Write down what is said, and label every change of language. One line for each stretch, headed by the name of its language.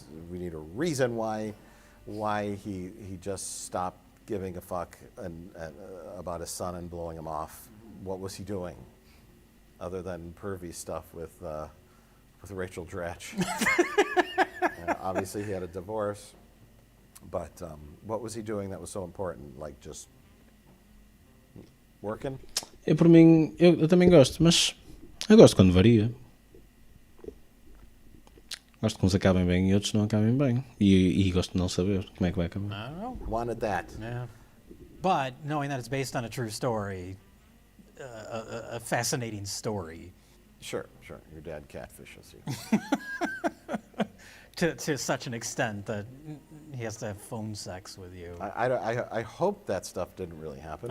English: We need a reason why he just stopped giving a fuck about his son and blowing him off. What was he doing, other than pervy stuff with Rachel Dratch? Obviously, he had a divorce. But what was he doing that was so important? Like, just working?
Portuguese: Eu, por mim, eu também gosto, mas eu gosto quando varia. Gosto que uns acabem bem e outros não acabem bem. E gosto de não saber como é que vai acabar.
English: I don't know. Wanted that. Yeah. But knowing that it's based on a true story, a fascinating story. Sure. Your dad catfishes you. To such an extent that he has to have phone sex with you. I hope that stuff didn't really happen.